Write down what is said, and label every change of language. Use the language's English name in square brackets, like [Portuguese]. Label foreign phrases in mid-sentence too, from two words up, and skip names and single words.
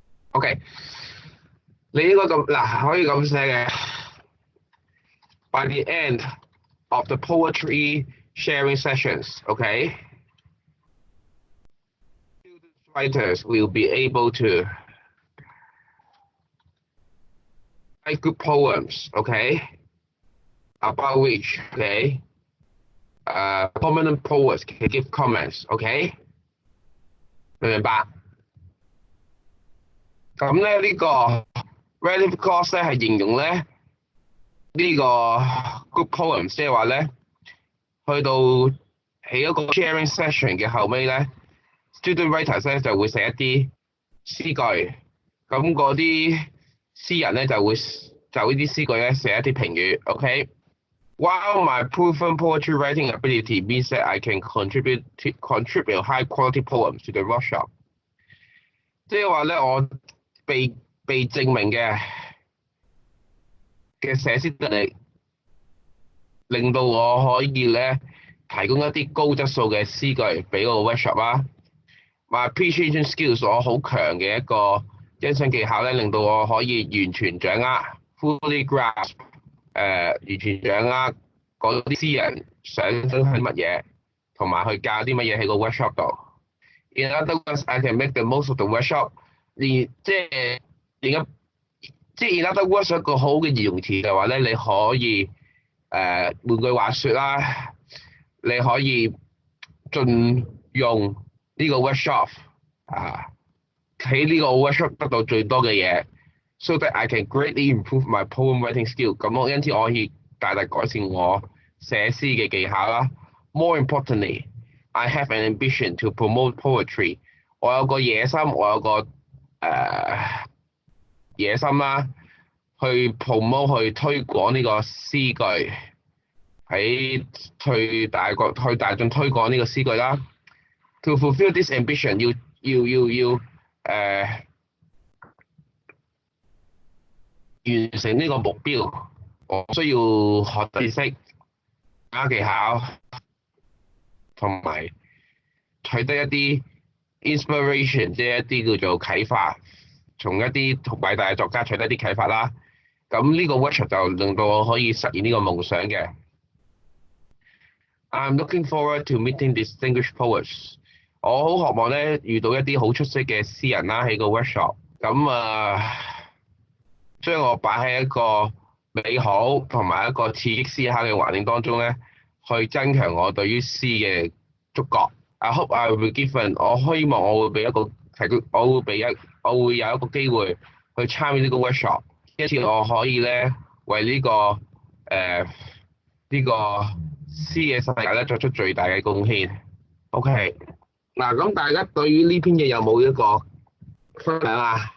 [English] OK， [Cantonese] 你應該咁嗱，可以咁寫嘅。 [English] By the end of the poetry sharing sessions, OK, writers will be able to write good poems, OK, about which, OK, prominent poets can give comments, [Cantonese] OK，明唔明白？咁咧呢個 [English] relative clause [Cantonese] 咧係形容咧呢個 [English] good poems， [Cantonese] 即係話咧去到喺一個 [English] sharing session [Cantonese] 嘅後尾咧 ， [English] student writers [Cantonese] 咧就會寫一啲詩句，咁嗰啲詩人咧就會就呢啲詩句咧寫一啲評語 ，OK。 [English] While my proven poetry writing ability means that I can contribute high quality poems to the workshop， [Cantonese] 即係話咧我被被證明嘅寫詩能力，令到我可以咧提供一啲高質素嘅詩句俾個 workshop 啦。 [English] My appreciation skills [Cantonese] 我好強嘅一個欣賞技巧咧，令到我可以完全掌握 [English] fully grasp [Cantonese] 完全掌握嗰啲詩人想分享啲乜嘢，同埋去教啲乜嘢喺個 workshop 度。 [English] In other words, I can make the most of the workshop。 [Cantonese] 即係 [English] in other words [Cantonese] 一個好嘅形容詞嘅話咧，你可以換句話説啦，你可以盡用呢個 workshop 喺呢個 workshop 得到最多嘅嘢 ， [English] so that I can greatly improve my poem writing skill。 [Cantonese] 咁我因此我可以大大改善我寫詩嘅技巧啦。 [English] More importantly, I have an ambition to promote poetry。 [Cantonese] 我有個野心，我有個野心啦，去 promote 去推廣呢個詩句，喺去大眾推廣呢個詩句啦。 [English] To fulfill this ambition， [Cantonese] 要完成呢個目標，我需要學知識、加技巧，同埋取得一啲 inspiration，即係一啲叫做啟發，從一啲偉大嘅作家取得一啲啟發啦。咁呢個 workshop 就令到我可以實現呢個夢想嘅。 [English] I'm looking forward to meeting distinguished poets。 [Cantonese] 我好渴望咧遇到一啲好出色嘅詩人啦喺個 workshop。咁將我擺喺一個美好同埋一個刺激思考嘅環境當中咧，去增強我對於詩嘅觸覺。 [English] I hope I will be given。 [Cantonese] 我希望我會俾一個提供，我會有一個機會去參與呢個 workshop，因此我可以咧為呢個詩嘅世界咧作出最大嘅貢獻。OK，嗱咁大家對於呢篇嘢有冇一個分享啊？